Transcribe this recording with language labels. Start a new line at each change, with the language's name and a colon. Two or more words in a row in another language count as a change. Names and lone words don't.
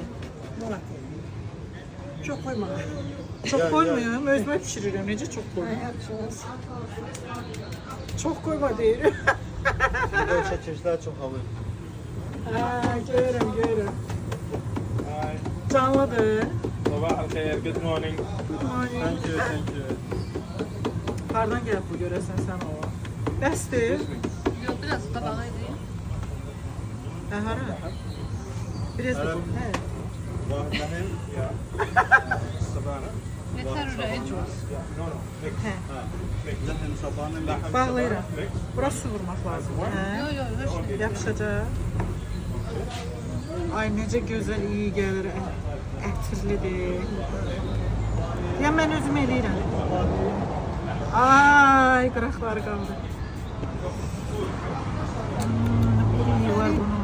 Turkish: bana. Çok koyma.
Azerbaijani: Çox
Turkish: Gel,
Azerbaijani: koymuyorum, özümə pişirirəm. Necə çox koymuyorum?
Turkish: Yapacağız.
Azerbaijani: Çox koyma deyirəm.
Turkish: Burada çekilişler çok alıyor.
Azerbaijani: Hə, görürəm. Canlıdır.
Arabic: صباح الخير,
English: good morning. Good morning. Thank you, thank you.
Azerbaijani: Hardan gəlib bu görəsən sən o? Bəsdir.
Turkish: Yok, biraz tabağa edeyim.
Azerbaijani: Hə, hara? Biraz da bu. Hə.
Arabic: واحد لحم يا صبانة.
Turkish: Yeter öyle en çok.
English: No, no, mix.
Azerbaijani: Hə.
Arabic: لحم صبانة لحم
Azerbaijani: Bağlayıram. Bura su vurmaq lazımdır. Hə.
Turkish: Yok yok, hoş.
Azerbaijani: Yapışacaq. Ay necə gözəl, iyi gəlir. Ətirlidir. Ya mən özüm eləyirəm. Ay, qıraqları qaldı. İyi var bunun.